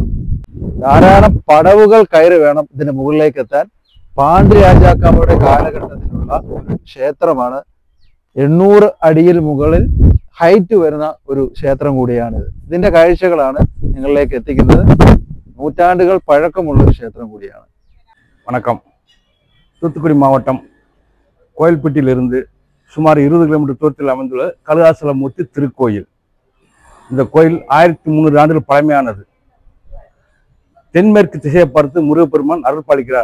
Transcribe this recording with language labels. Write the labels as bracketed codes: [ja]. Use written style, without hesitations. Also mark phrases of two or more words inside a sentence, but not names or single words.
[ml] ധാരാളം പടവുകൾ കയറി വേണം ഇതിന്റെ മുകളിലേക്ക് എത്താൻ. പാണ്ഡ്യ രാജാക്കന്മാരുടെ കാലഘട്ടത്തിലുള്ള ഒരു ക്ഷേത്രമാണ്. 800 അടിയിൽ മുകളിൽ ഹൈറ്റ് വരുന്ന ഒരു ക്ഷേത്രം കൂടിയാണിത്. ഇതിന്റെ കാഴ്ചകളാണ് നിങ്ങളിലേക്ക് എത്തിക്കുന്നത്. നൂറ്റാണ്ടുകൾ പഴക്കമുള്ള ഒരു ക്ഷേത്രം കൂടിയാണ്. [ta] வணக்கம். தூத்துக்குடி மாவட்டம் கோயில்பட்டியிலிருந்து சுமார் 20 கிலோமீட்டர் தூரத்தில் அமைந்துள்ள கழுகாசலமூர்த்தி திருக்கோயில். இந்த கோயில் 1300 ஆண்டுகள் பழமையானது. தென்மேற்கு திசையை பார்த்து முருகப்பெருமான் அருள் பாலிக்கிறார்.